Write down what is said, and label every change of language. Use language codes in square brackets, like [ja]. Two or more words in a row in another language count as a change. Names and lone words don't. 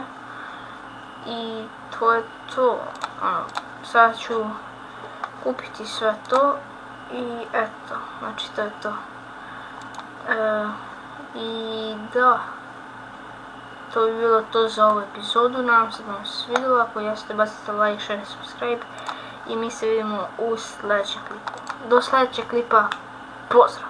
[hr] I to je to, sada ću kupiti sve to i eto, znači to je to. I da, to bi bilo to za ovu epizodu, nadam se da vam se svidjelo, ako jeste bacite [en] like, share, subscribe [hr] i mi se vidimo u sljedećem klipu. Do sljedećeg klipa, pozdrav!